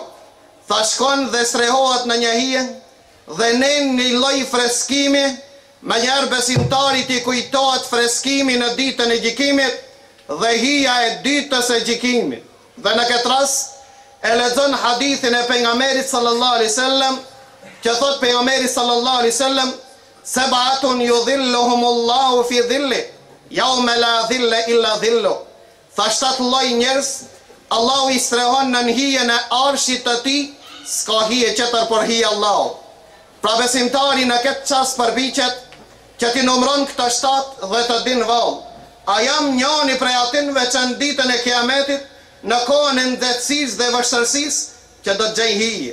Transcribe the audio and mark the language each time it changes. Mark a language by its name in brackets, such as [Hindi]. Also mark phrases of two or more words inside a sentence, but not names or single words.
[Albanian] Tha shkon dhe strehohet në një hije dhe nen një lloj freskimi, më njëherë besimtarit i kujtohet freskimi në ditën e gjykimit dhe hija e ditës e gjykimit. Dhe në këtë rast e lexon hadithin e pejgamberit [Arabic] صلى الله عليه وسلم, [Albanian] që thot pejgamberi [Arabic] صلى الله عليه وسلم, سبعة يظلهم الله في ظل يوم لا ظل إلا ظل. [Albanian] Tha 7 lloj njerëz Allahu i strehon në hijen e arshit të tij, s'ka hije tjetër por hija Allahu. Pra besimtari në këtë çast përpiqet që ti numëron këto 7 dhe të din vallë, a jam njëri prej atinve që në ditën e kiametit, në kohën e ndërtësisë dhe vështërsisë, që do të gjej hije.